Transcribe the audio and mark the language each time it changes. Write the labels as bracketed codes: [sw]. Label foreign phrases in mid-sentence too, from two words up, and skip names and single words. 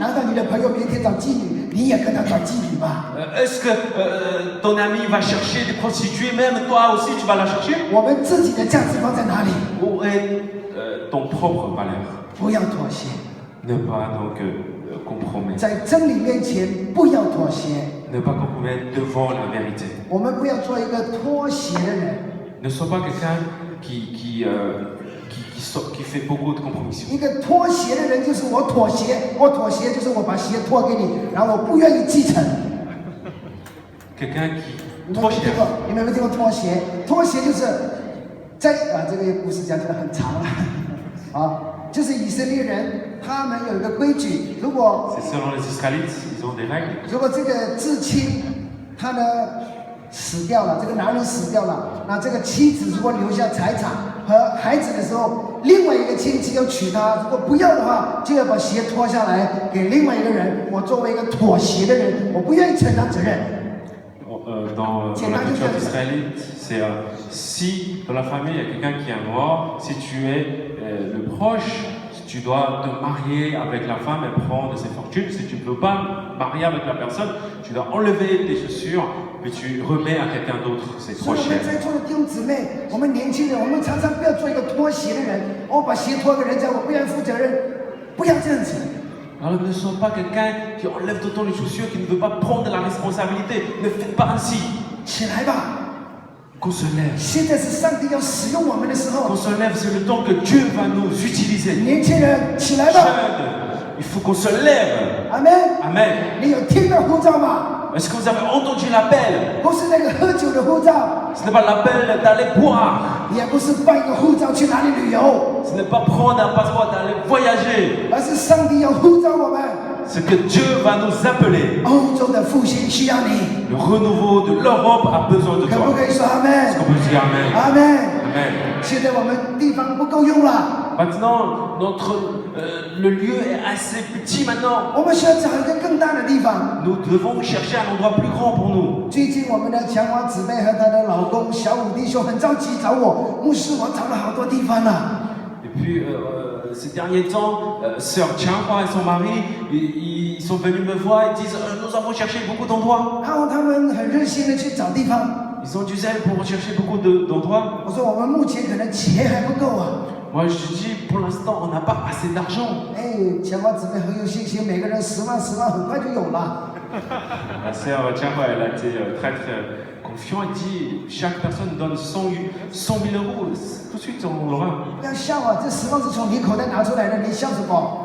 [zh] 难道你的朋友明天找妓女，你也跟他找妓女吗？ [fr] Est-ce que ton ami va chercher des prostituées, même toi aussi tu vas la chercher? [zh] 我们自己的价值观在哪里？ [fr] Où est ton propre valeur? [zh] 不要妥协， [fr] Ne pas donc compromettre. [zh] 在真理面前不要妥协。 [fr] Ne pas compromettre devant la vérité. [zh] 我们不要做一个脱鞋的人。 [fr] Ne sois pas quelqu'un qui fait beaucoup de compromissions. [zh] 一个脱鞋的人就是我妥协，我妥协就是我把鞋脱给你，然后我不愿意继承。 [fr] Quelqu'un qui [zh] 你们 [fr] trop [zh] 没听 [fr] cher. [zh] 过？你们没听过脱鞋？脱鞋就是在这个故事讲起来很长了啊，就是以色列人他们有一个规矩，如果 [fr] C'est selon les Israélites, ils ont des règles. [zh] 如果这个至亲他呢死掉了，这个男人死掉了，那这个妻子如果留下财产和孩子的时候，另外一个亲戚要娶她，如果不要的话，就要把鞋脱下来给另外一个人。我作为一个妥协的人，我不愿意承担责任。 [fr] Dans la culture israélite, c'est si dans la famille il y a quelqu'un qui est mort, si tu es le proche, tu dois te marier avec la femme et prendre ses fortunes. Si tu ne peux pas marier avec la personne, tu dois enlever tes chaussures et tu remets à quelqu'un d'autre. C'est [zh] 所 [fr] trop [zh] 以我们 [fr] cher. [zh] 在座的弟兄姊妹，我们年轻人，我们常常不要做一个脱鞋的人。我把鞋脱给人家，我不愿意负责任，不要这样子。 [fr] Alors ne sois pas quelqu'un qui enlève tout le temps les chaussures, qui ne veut pas prendre la responsabilité. Ne faites pas ainsi. [zh] 起来吧！ [fr] Qu'on se lève. [zh] 现在是上帝要使用我们的时 [fr] Qu'on [zh] 候。 [fr] se lève, c'est le temps que Dieu va nous utiliser. [zh] 年轻人，起来吧！ [fr] Jeunes, il faut qu'on se lève. [zh] 阿门。 [fr] Amen. [zh] 你有听到呼召吗？ [fr] Est-ce que vous avez entendu l'appel? [zh] 不是那个喝酒的呼召， [fr] Ce n'est pas l'appel d'aller boire. [zh] 也不是办一个护照去哪里旅游， [fr] Ce n'est pas prendre un passeport d'aller voyager. [zh] 而是上帝要呼召我们。 [fr] Ce que Dieu va nous appeler. [zh] 欧洲的复兴需要你， [fr] Le renouveau de l'Europe a besoin de [zh] 可不 [fr] toi. [zh] 可以说阿 [fr] Est-ce [zh] 门？ [fr] qu'on peut dire Amen? [zh] 阿门。 [fr] Amen. [zh] 现在我们地方不够用了， [fr] Maintenant, le lieu est assez petit maintenant. [zh] 我们需要找一个更大的地方。 [fr] Nous devons chercher un endroit plus grand pour nous. [zh] 最近我们的强华姊妹和她的老公小武弟兄很着急找我，牧师，我找了好多地方了。 [fr] Et puis, ces derniers temps, sœur Tianhua et son mari, ils sont venus me voir et disent nous avons cherché beaucoup d'endroits. [zh] 然后他们很热心的去找地方。 [fr] Ils ont du zèle pour rechercher beaucoup d'endroits. [zh] 我说我们目前可能钱还不够啊。 [fr] Moi, je dis pour l'instant, on n'a pas assez d'argent. [zh] 哎，强华姊妹很有信心，每个人10万10万，很快就有了。 [fr] La sœur Tianhua, elle a été très confiant. Elle dit chaque personne donne 100 000 euros. Tout de suite, on aura. [zh] 不要笑啊，这10万是从你口袋拿出来的，你笑什么？